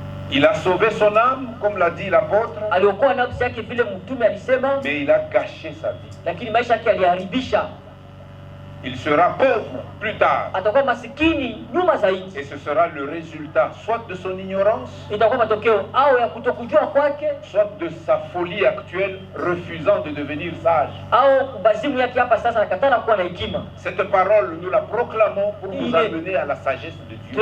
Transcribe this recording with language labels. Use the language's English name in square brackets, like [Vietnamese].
[French] Il a sauvé son âme, comme l'a dit l'apôtre, [Swahili] Aliokoa nafsi yake vile mtume alisema, [French] mais il a gâché sa vie. [Swahili] lakini maisha yake aliharibisha. [French] Il sera pauvre plus tard. [Swahili] Atakuwa masikini nyuma zaidi. [French] Et ce sera le résultat soit de son ignorance, [Swahili] Itakuwa matokeo au ya kutokujua kwake, [French] soit de sa folie actuelle, refusant de devenir sage. [Swahili] au kubazimu yake hapa sasa anakataa kuwa na hekima. [French] Cette parole, nous la proclamons pour vous amener à la sagesse de Dieu.